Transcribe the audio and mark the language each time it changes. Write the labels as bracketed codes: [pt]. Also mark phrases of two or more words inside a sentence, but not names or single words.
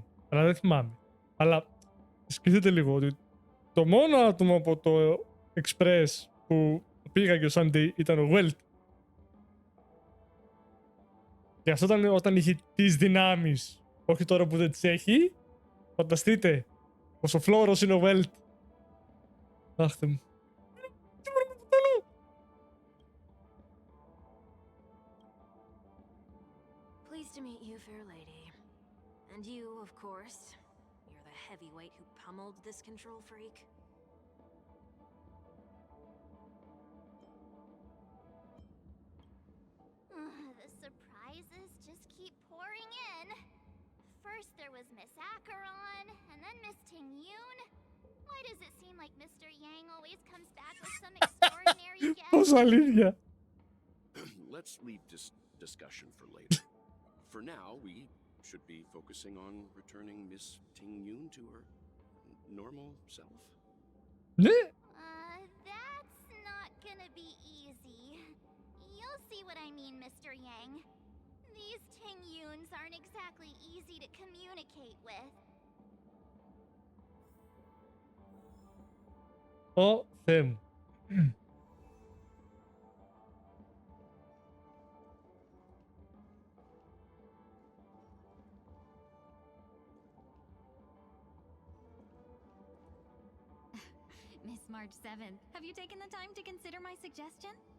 [el] Αλλά δεν θυμάμαι. Αλλά σκεφτείτε λίγο ότι το μόνο άτομο από το Express που πήγαγε ο Sunday ήταν ο Welt. Και αυτό ήταν όταν είχε τις δυνάμεις. Όχι τώρα που δεν τις έχει. Φανταστείτε πόσο φλόρος είναι ο Welt. Αχ, Θεέ μου. [en] Pleased to meet you, fair lady. And you, of course. You're the heavyweight who pummeled this control freak. The surprises just keep pouring in. First there was Miss Acheron, and then Miss Tingyun. Why does it seem like Mr. Yang always comes back with some extraordinary guest? [el] Πόσα αλήθεια. [en] Let's leave this discussion for later. For now, we should be focusing on returning Miss Ting Yun to her normal self. [el] Ναι. [en] That's not gonna be easy. You'll see what I mean, Mr. Yang. These Ting Yuns aren't exactly easy to communicate with. [el] Ω Θεέ μου. [en] Miss March 7th, have you taken the time to consider my suggestion?